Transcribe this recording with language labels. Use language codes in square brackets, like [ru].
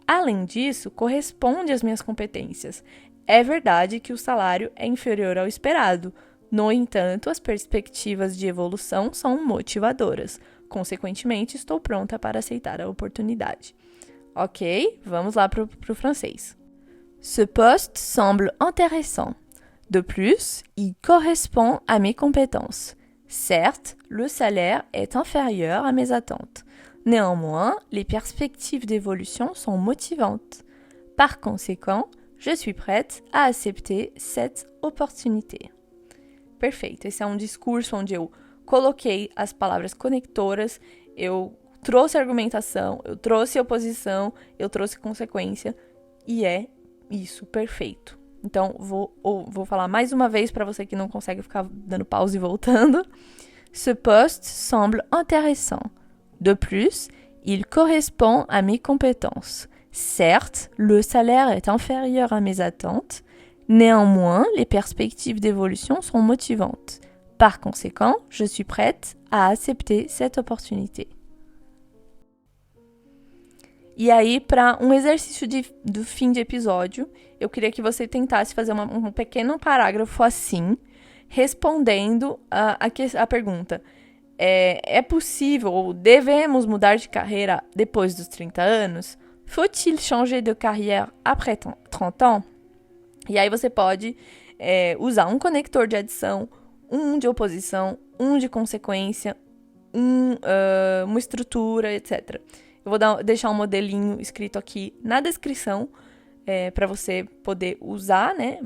[pt] Além disso, corresponde às minhas competências. É verdade que o salário é inferior ao esperado. No entanto, as perspectivas de evolução são motivadoras. Consequentemente, estou pronta para aceitar a oportunidade. Ok, vamos lá pro francês. [fr] Ce poste semble intéressant. De plus, il correspond à mes compétences. Certes, le salaire est inférieur à mes attentes. Néanmoins, les perspectives d'évolution sont motivantes. Par conséquent, je suis prête à accepter cette opportunité. [pt] Perfeito, esse é um discurso onde eu coloquei as palavras conectoras, eu trouxe argumentação, eu trouxe oposição, eu trouxe consequência, e é isso, perfeito. Então, vou falar mais uma vez para você que não consegue ficar dando pausa e voltando. [fr] Ce poste semble intéressant. De plus, il correspond à mes compétences. Certes, le salaire est inférieur à mes attentes. Néanmoins, les perspectives d'évolution sont motivantes. Par conséquent, je suis prête à accepter cette opportunité. [pt] E aí, para um exercício do fim de episódio, eu queria que você tentasse fazer um pequeno parágrafo assim, respondendo a pergunta. É possível ou devemos mudar de carreira depois dos 30 anos? [fr] Faut-il changer de carrière après 30 ans? [pt] E aí você pode usar um conector de adição, um de oposição, um de consequência, uma estrutura, etc. Eu vou deixar um modelinho escrito aqui na descrição para você poder usar, né?